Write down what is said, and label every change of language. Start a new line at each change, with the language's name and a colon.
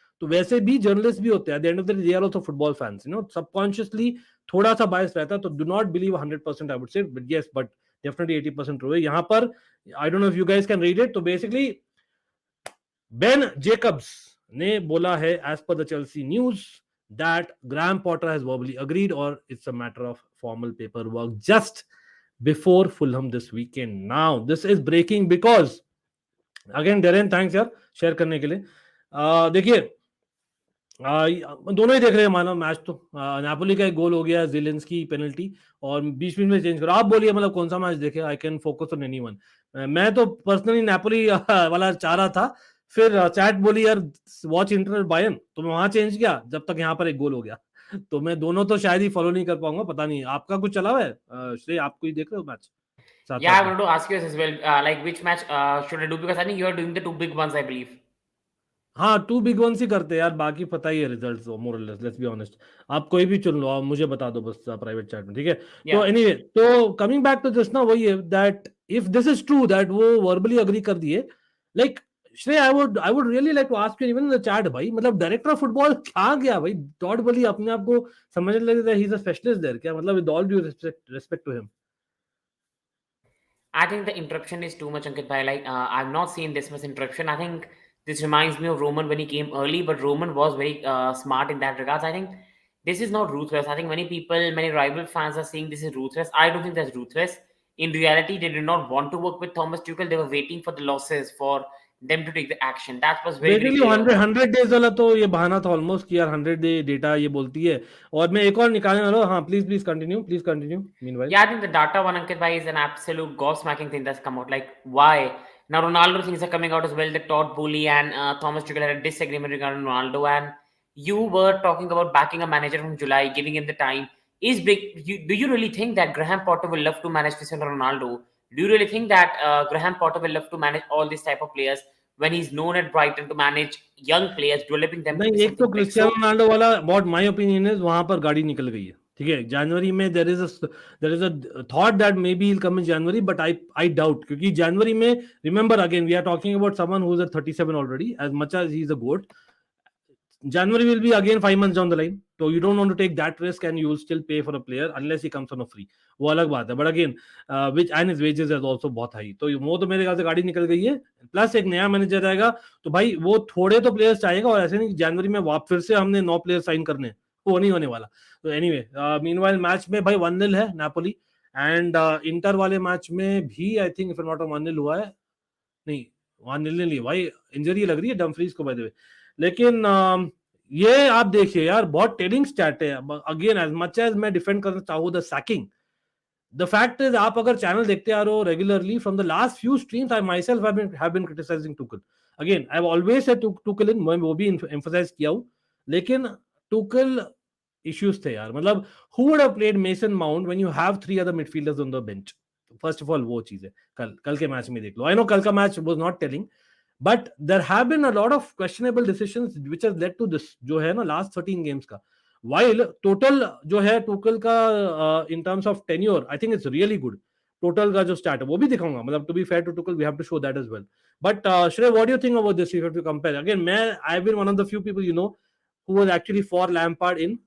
Hindi: तो वैसे भी जर्नलिस्ट भी होते हैं,
English: at the end of the day they are also football fans, subconsciously
Hindi: थोड़ा सा बायस रहता है.
English: तो do not believe 100%, I would say, but yes, but definitely 80% true है यहाँ पर. I don't know if you guys can read it.
Hindi: तो basically Ben Jacob's ने बोला है,
English: As per the Chelsea news, that Graham Potter has verbally agreed, or it's a matter of formal paperwork just before Fulham this weekend. Now, this is breaking because, again, Darren, thanks
Hindi: यार share करने के लिए. देखिए, दोनों ही देख रहे हैं मानो मैच. तो नापोली का एक गोल हो गया, ज़िलेंस्की पेनल्टी, और बीच बीच में चेंज करो. आप बोलिए मतलब कौन सा मैच देखे.
English: I can focus on anyone.
Hindi: मैं तो पर्सनली नापोली वाला चाह रहा था. फिर चैट बोली यार वॉच इंटर बायर्न, तो मैं वहां चेंज किया जब तक यहाँ पर एक गोल हो गया. तो मैं दोनों तो शायद ही फॉलो नहीं कर पाऊंगा, पता नहीं आपका कुछ चला हुआ है. श्रेय, आप कोई देख रहे हो मैच साथ
English: Yeah, I
Hindi: साथ में?
English: wanted to ask you as well, like which match should I do? Because I think you are doing the two big ones, I believe.
Hindi: हाँ, 2 बिग वंस ही करते हैं यार, बाकी पता ही है रिजल्ट्स मोर और लेस.
English: Let's be honest.
Hindi: आप कोई भी चुन लो, आप मुझे बता दो बस प्राइवेट चैट में, ठीक है. तो
English: Yeah.
Hindi: एनीवे, तो कमिंग बैक टू दिस ना, वही है that if this is true that वो वर्बली अग्री कर दिए, लाइक श्रेय, I would really like to ask you even in the chat भाई, मतलब डायरेक्टर ऑफ फुटबॉल क्या गया भाई. टॉड बोली अपने आप को समझने लगे
English: That he is a specialist there क्या, मतलब with all due respect to him. I think the interruption is too much, Ankit bhai. Like, I've not seen this much interruption. I think this reminds me of Roman when he came early, but Roman was very smart in that regards. I think this is not ruthless. I think many people, many rival fans are saying this is ruthless. I don't think that's ruthless. In reality, they did not want to work with Thomas Tuchel. They were waiting for the losses for them to take the action. That was very, very basically clear.
Hindi: 100 days वाला तो ये बहाना था almost कि यार 100 day data ये बोलती है. और मैं एक और निकालने वाला हूँ. हाँ, please continue meanwhile.
English: Yeah, I think the data one, Ankit bhai, is an absolute gobsmacking thing that's come out. Like, why? Now, Ronaldo things are coming out as well. The Todd Boehly and Thomas Tuchel had a disagreement regarding Ronaldo, and you were talking about backing a manager from July, giving him the time. Do you really think that Graham Potter will love to manage Cristiano Ronaldo? Do you really think that Graham Potter will love to manage all these type of players when he's known at Brighton to manage young players, developing them to
Hindi: नहीं,
English: be
Hindi: एक तो
English: something big? Cristiano So, Ronaldo वाला, what my opinion is,
Hindi: वहां पर गाड़ी निकल गई है, ठीक है,
English: जनवरी में there is a thought that maybe will come in January, but I doubt, क्योंकि जनवरी में remember again we are talking about someone who is at 37 already, as much as he is a GOAT. January will be again 5 months down the line. So you don't want to take that risk, and you will still pay for a player unless he comes on a free.
Hindi: वो अलग बात है.
English: But again, which and his wages is also बहुत high.
Hindi: तो वो तो मेरे ख्याल से गाड़ी निकल गई है. प्लस एक नया मैनेजर आएगा, तो भाई वो थोड़े तो प्लेयर्स चाहेगा, और ऐसे नहीं जनवरी में फिर से हमने 9 प्लेयर साइन करने हैं, वो नहीं होने वाला. तो एनीवे, मीनवाइल मैच में भाई 1-0 है नापोली, एंड इंटर वाले मैच में भी
English: I think if not
Hindi: 1-0 हुआ है. नहीं, 1-0 नहीं लिया भाई, इंजरी लग रही है डमफ्रीज को
English: By the way.
Hindi: लेकिन ये आप देखिए यार, बहुत टेलिंग स्टैट है.
English: again, as much as मैं defend करना चाहूँ the sacking, the fact is,
Hindi: आप अगर चैनल देखते आ रहे हो
English: Regularly from the last few streams, I myself have been criticising Tuchel.
Hindi: Again,
English: I have always said
Hindi: Tuchel इन, मैं वो भी एम्फसाइज किया हूँ, लेकिन टुकल इश्यूज थे यार.
English: मतलब who would have played Mason Mount when you have 3 other midfielders on the bench.
Hindi: First of all वो चीज है. कल के मैच में देख लो,
English: I know कल का match was not telling, but there have been a lot of questionable decisions which has led to this
Hindi: जो है ना
English: last 13 games का. while total
Hindi: जो है टुकल का
English: in terms of tenure I think it's really good.
Hindi: Total का जो start है वो भी दिखाऊंगा, मतलब
English: to be fair to Tuchel we have to show that as well. But Shrey, what do you think about this if you have to compare? Again, I've been one of the few people who was actually for Lampard in.